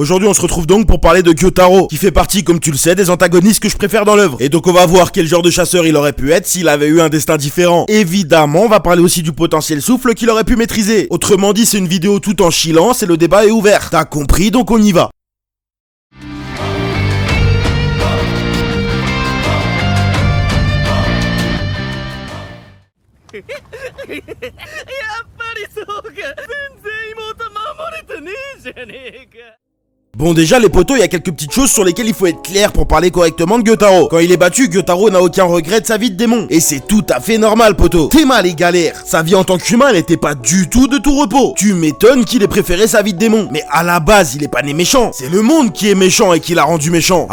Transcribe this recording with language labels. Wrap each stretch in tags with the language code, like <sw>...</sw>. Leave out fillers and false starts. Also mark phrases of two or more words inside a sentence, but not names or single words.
<fr>Aujourd'hui on se retrouve donc pour parler de Gyotaro, qui fait partie, comme tu le sais, des antagonistes que je préfère dans l'œuvre. Et donc on va voir quel genre de chasseur il aurait pu être s'il avait eu un destin différent. Évidemment, on va parler aussi du potentiel souffle qu'il aurait pu maîtriser. Autrement dit, c'est une vidéo tout en silence et le débat est ouvert. T'as compris, donc on y va.</fr> <ja>やっぱりそうか。全然妹守れてねえじゃねえか。</ja> <fr>Bon déjà les potos, il y a quelques petites choses sur lesquelles il faut être clair pour parler correctement de Gyotaro. Quand il est battu, Gyotaro n'a aucun regret de sa vie de démon. Et c'est tout à fait normal poto. T'es mal les galères. Sa vie en tant qu'humain, elle était pas du tout de tout repos. Tu m'étonnes qu'il ait préféré sa vie de démon. Mais à la base, il est pas né méchant. C'est le monde qui est méchant et qui l'a rendu méchant.</fr>